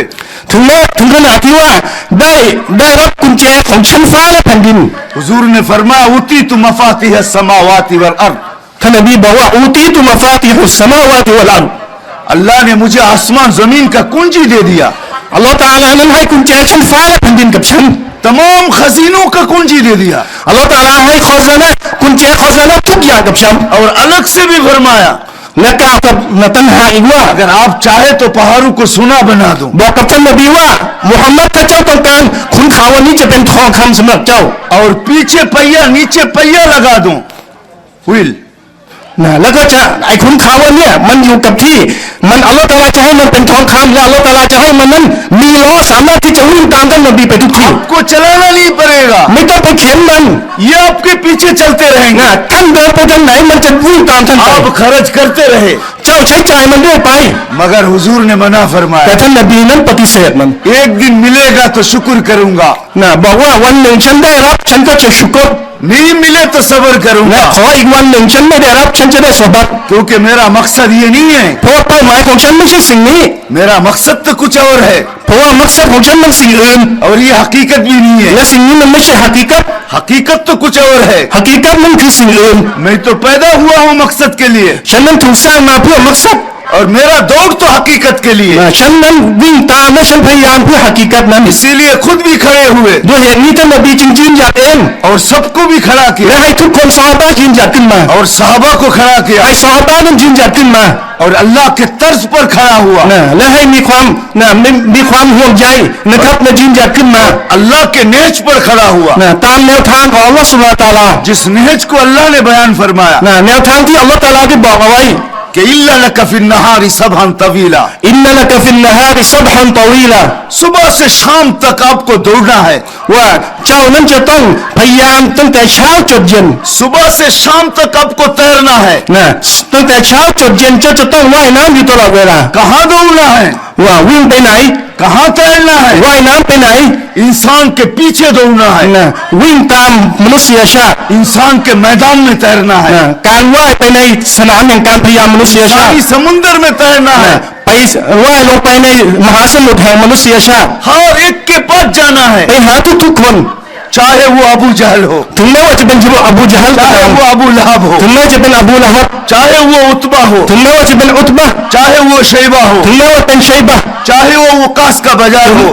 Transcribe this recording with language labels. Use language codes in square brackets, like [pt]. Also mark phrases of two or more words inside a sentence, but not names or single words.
[th] ถึงขนาดที่ว่าได้รับกุญแจของชั้นฟ้าและแผ่นดิน [hi] हुजूर ने फरमाया, [ar] أوتيت مفاتيح السماوات والأرض, [th] ท่านนบีบอกว่า [ar] أوتيت مفاتيح السماوات والأرض [hi] अल्लाह ने मुझे आसमान जमीन का कुंजी दे दिया, [th] อัลลอฮฺตะอาลานั้นให้กุญแจชั้นฟ้าและแผ่นดินกับฉัน [hi] तमाम खजीनों का कुंजी दे दिया। [th] อัลลอฮฺตะอาลาให้คอซานะกุญแจคอซานะทุกอย่างกับฉัน [hi] और अलग से भी फरमाया, [th] และกล่าวกับตันหาอีกว่า [hi] अगर आप चाहे तो पहाड़ों को सोना बना दूं, [th] บอกกับท่านนบีว่ามุฮัมมัดถ้าเจ้าต้องการขุนเขาวันนี้จะเป็นทองคำสำหรับเจ้า [hi] और पीछे पहिया नीचे पहिया लगा दूं, व्हील, [th] นะแล้วก็จะไอ้ขุนเขาวันเนี้ยมันอยู่กับที่มันอัลลอฮฺตะอาลาจะให้มันเป็นทองคำและอัลลอฮฺตะอาลาจะให้มันนั้นมีล้อสามารถที่จะวิ่งตามท่านนบีไปทุกที่ [hi] को चलाना नहीं पड़ेगा, [th] ไม่ต้องไปเข็นมัน [hi] ये आपके पीछे चलते रहेंगे। [th] นะท่านเดินไปทางไหนมันจะวิ่งตามท่านไป [hi] आप खर्च करते रहे, [th] เจ้าใช้จ่ายมันเรื่อยไป [hi] मगर हुजूर ने मना [th] แต่ [hi] फरमाया, [th] ท่านนบีนั้นปฏิเสธมัน [hi] एक दिन मिलेगा तो शुक्र करूंगा, [th] นะบอกว่าวันหนึ่งฉันได้รับฉันก็จะชุกร [hi] नहीं मिले तो सब्र [th] และ [hi] करूंगा, [th] ขออีกวันหนึ่งฉันไม่ได้รับฉันจะได้สบัด [hi] क्योंकि मेरा मकसद ये नहीं है, [th] เพราะว่าเป้าหมายของฉันไม่ใช่สิ่งนี้ [hi] मेरा मकसद तो कुछ और है, [th] เพราะว่ามักซัดของฉันมันสิ่งอื่น [hi] और ये हकीकत भी नहीं है। [th] และสิ่งนี้มันไม่ใช่หะกีกัต [hi] हकीकत तो कुछ और है, [th] หะกีกัตนั่นคือสิ่งอื่น [hi] मैं तो पैदा हुआ हूँ मकसद के लिए, [th] ฉันนั้นถูกสร้างมาเพื่อมักซัด [hi] और मेरा दौड़ तो हकीकत के लिए [th] ฉันนั้นวิ่งตามและฉันพยายามเพื่อหะกีกัตนั้น [hi] इसीलिए खुद भी खड़े हुए [th] ด้วยเหตุนี้ท่านนบีจึงยืนหยัดเอง [hi] और सबको भी खड़ा [th] และ [hi] किया [th] ให้ทุกคนซอฮาบะห์ยืนหยัดขึ้นมา [hi] और साहबा को खड़ा किया [th] ให้ซอฮาบะห์นั้นยืนหยัดขึ้นมา [hi] और अल्लाह के तर्ज पर खड़ा हुआ [th] นะและให้มีความห่วงใยนะครับและยืนหยัดขึ้นมา [hi] अल्लाह के नेज पर खड़ा हुआ [th] นะตามแนวทางของอัลลอฮฺซุบฮานะฮูวะตะอาลา [hi] जिस नेज को अल्लाह ने बयान फरमाया [th] นะแนวทางที่อัลลอฮฺตะอาลาได้บอกเอาไว้ [ar] إن لك في النهار سبحا طويلا إن لك في النهار سبحا طويلا [hi] सुबह से शाम तक आपको दौड़ना है [th] ว่าเจ้านั้นจะต้องพยายามตั้งแต่เช้าจนเย็น [hi] सुबह से शाम तक आपको तैरना है [th] นะตั้งแต่เช้าจนเย็นเจ้าจะต้องว่ายน้ำอยู่ตลอดเวลา [hi] कहाँ दौड़ना है [th] ว่าวิ่งไปไหน [hi] कहाँ तैरना है [th] ว่ายน้ำไปไหน [hi] इंसान के पीछे दौड़ना है [th] นะวิ่งตามมนุษยชาติ [hi] इंसान के मैदान में तैरना है [th] นะการว่ายไปในสนามแห่งการพยายามมนุษยชาติ [hi] सारी समुंदर में तैरना [th] นะ [hi] है [th] ไปว่ายลงไปในมหาสมุทรแห่งมนุษยชาติ [hi] हर एक के पास जाना है [th] ไปหาทุกๆคน [hi] चाहे वो अबू जहल हो [th] ถึงแม้ว่าจะเป็นอบูญะฮัลก็ [hi] चाहे [th] ตาม [hi] वो अबू लहब हो [th] ถึงแม้จะเป็นอบูละฮับ [hi] चाहे वो उतबा हो [th] ถึงแม้ว่าจะเป็นอุตบะห์ [hi] चाहे वो शैबा हो [th] ถึงแม้ว่าเป็นชัยบะห์ [hi] चाहे वो वकास का बाजार हो